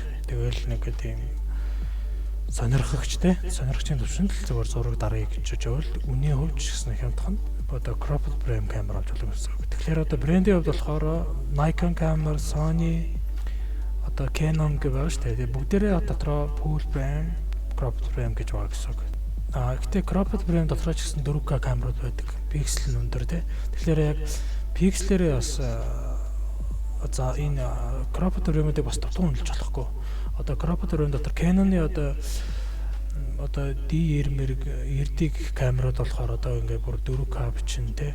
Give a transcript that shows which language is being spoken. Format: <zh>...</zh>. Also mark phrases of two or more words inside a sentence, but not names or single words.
<mn>Тэгэл нэг тийм сонирхогчтой сонирхчийн төвшөнд л зүгээр зураг даръя гэж бодвол үнийн хувьд ч гэсэн хямдхан одоо</mn> <en>cropped frame</en> <mn>камер болж болно гэсэн үг. Тэгэхээр одоо брендийн хувьд болохоор Nikon камер, Sony, одоо Canon гэх байгаа шүү дээ. Бүгдээрээ дотроо</mn> <en>full frame, cropped frame</en> <mn>гэж байгаа гэсэн үг. Гэхдээ</mn> <en>cropped frame</en> <mn>дотроо ч гэсэн 4K камерууд байдаг. Пиксел нь өндөр тий. Тэгэхээр яг пикслэрээ бас за энэ</mn> <en>cropped frame-</en> <mn>ыг бас дутуу үнэлж болохгүй. Одоо</mn> <en>cropped frame</en> <mn>дотор Canon-ы одоо D90 камерууд болохоор одоо ингээд бүр 4K бичин тий.</mn>